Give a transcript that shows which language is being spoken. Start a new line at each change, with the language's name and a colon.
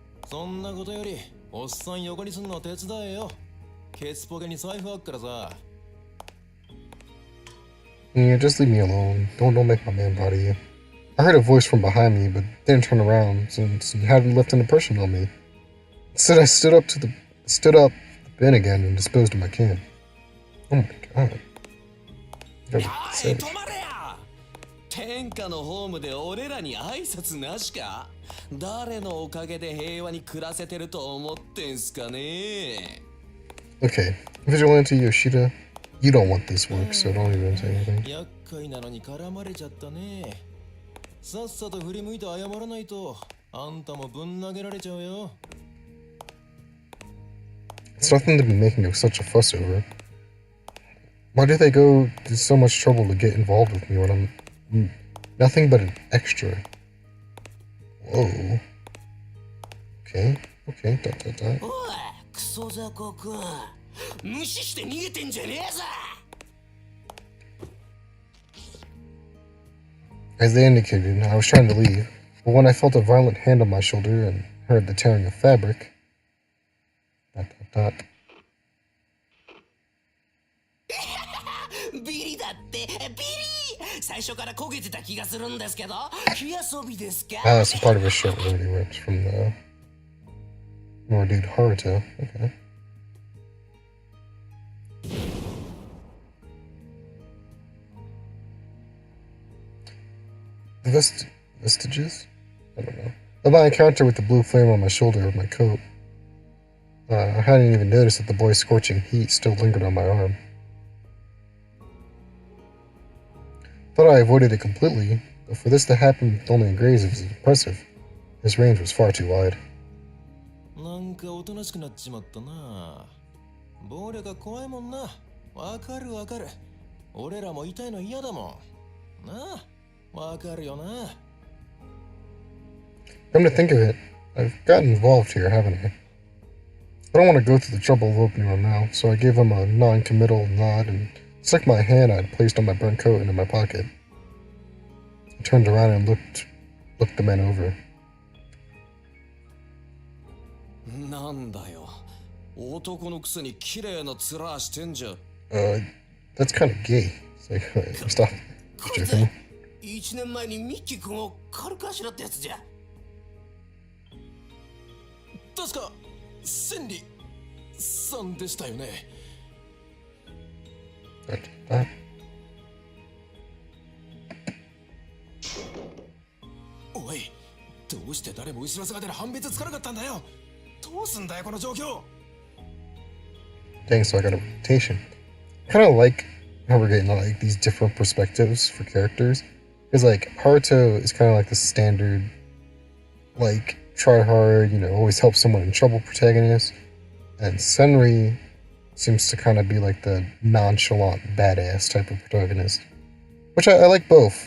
Japanese: そんなことより、おっさん横にすんの手伝えよ。ケツポケに財布あっからさ。
English: Yeah, just leave me alone. Don't make my man body you. I heard a voice from behind me, but didn't turn around since he hadn't left an impression on me. Instead, I stood up the bin again and disposed of my can. Oh my god. That was savage.
Japanese: 天下のホームで俺らに挨拶なしか？誰のおかげで平和に暮らせてると思ってんすかね。
English: Okay, Vigilante Yoshida, you don't want this work, so don't even say anything.
Japanese: 厄介なのに絡まれちゃったね。さっさと振り向いて謝らないとあんたもぶん投げられちゃうよ。
English: It's nothing to be making such a fuss over. Why do they go to so much trouble to get involved with me when I'm nothing but an extra? Whoa. Okay, okay, dot dot dot.
Japanese: おい、クソ雑魚くん。無視して逃げてんじゃねえぞ。
English: As they indicated, I was trying to leave, but when I felt a violent hand on my shoulder and heard the tearing of fabric, dot dot dot.
Japanese: ビリだってビリ。最初から焦げてた気がするんですけど、火遊びですか？
English: Ah, it's a part of a shirt already ripped from the more dude Haruto. Okay. The vestiges? I don't know. Of my encounter with the blue flame on my shoulder of my coat. I hadn't even noticed that the boy's scorching heat still lingered on my arm. Thought I avoided it completely, but for this to happen with only a graze was impressive. His range was far too wide.
Japanese: なんかおとなしくなっちまったな。暴力が怖いもんな。わかるわかる。俺らも痛いの嫌だもん。なあ、わかるよな。
English: Come to think of it, I've gotten involved here, haven't I? I don't want to go through the trouble of opening my mouth, so I gave him a non-committal nod and stuck my hand I had placed on my burnt coat into my pocket. I turned around and looked the man over.
Japanese: なんだよ。男のくせに綺麗な面してんじゃ。
English: That's kind of gay. It's like, stop.
Japanese: これで1年前にミッキー君を軽くあしらったやつじゃ。確かセンリさんでしたよね。おい、どうして誰も後ろ姿で判別つかなかったんだよ。どうすんだよこの状況。
English: Dang, so I got a reputation. Kind of like how we're getting like these different perspectives for characters. Because like Haruto is kind of like the standard, like try hard, always help someone in trouble protagonist, and Senri seems to kind of be like the nonchalant badass type of protagonist, which I like both.